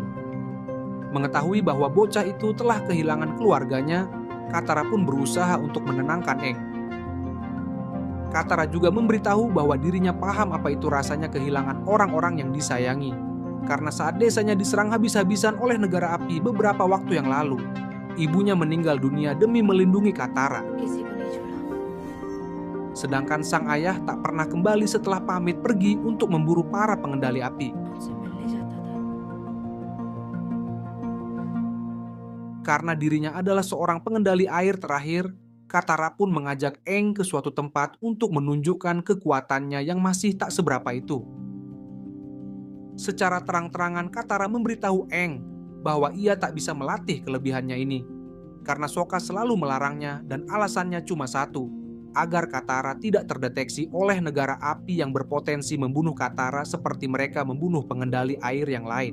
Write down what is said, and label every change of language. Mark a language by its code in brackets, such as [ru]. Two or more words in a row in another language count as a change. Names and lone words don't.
[id] Mengetahui bahwa bocah itu telah kehilangan keluarganya, Katara pun berusaha untuk menenangkan Eng. Katara juga memberitahu bahwa dirinya paham apa itu rasanya kehilangan orang-orang yang disayangi. Karena saat desanya diserang habis-habisan oleh negara api beberapa waktu yang lalu, Ibunya meninggal dunia demi melindungi Katara. [hi] किसी को नहीं छोड़ा। [id] Sedangkan sang ayah tak pernah kembali setelah pamit pergi untuk memburu para pengendali api. [hi] उनसे मिलने जाता था। [id] Karena dirinya adalah seorang pengendali air terakhir, Katara pun mengajak Aang ke suatu tempat untuk menunjukkan kekuatannya yang masih tak seberapa itu. Secara terang-terangan Katara memberitahu Aang bahwa ia tak bisa melatih kelebihannya ini, karena Sokka selalu melarangnya dan alasannya cuma satu, agar Katara tidak terdeteksi oleh negara api yang berpotensi membunuh Katara seperti mereka membunuh pengendali air yang lain.